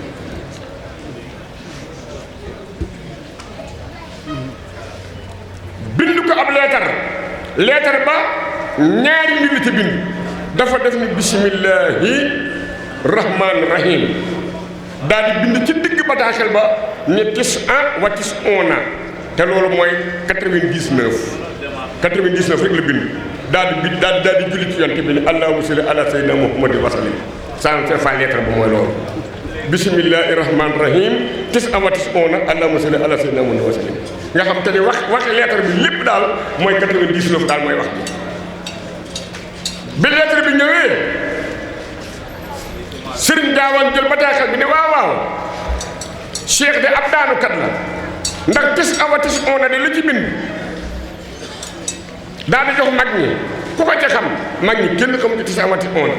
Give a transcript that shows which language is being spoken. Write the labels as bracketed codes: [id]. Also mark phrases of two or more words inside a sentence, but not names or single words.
[wo] bind ko ab leetar ba ñaari mbir la ci bind dafa def ni [ar] بسم الله الرحمن الرحيم [wo] daal di bind ci digg bataaxel ba ne [ar] وتسعون [wo] te loolu mooy 99 rek la bind daal di julli ci yonte bi ne [ar] اللهم صل على سيدنا محمد وسلم [wo] saa fa lettre ba mooy loolu [ar] بسم الله الرحمن الرحيم وتسعون اللهم صل على سيدنا محمد وسلم [wo] nga xam te ne waxi lettre bi lépp daal mooy 99 daal mooy wax bi lettre bi ñëwee sëriñ Gaawaan jël bataaxal bi ne waaw cheikh de ab daanukat la ndax [ar] تسعة وتسعون [wo] de lu ci bind daal di jox mag ñi ku ko ca xam mag ñi kenn xamu ci [ar] تسعة وتسعون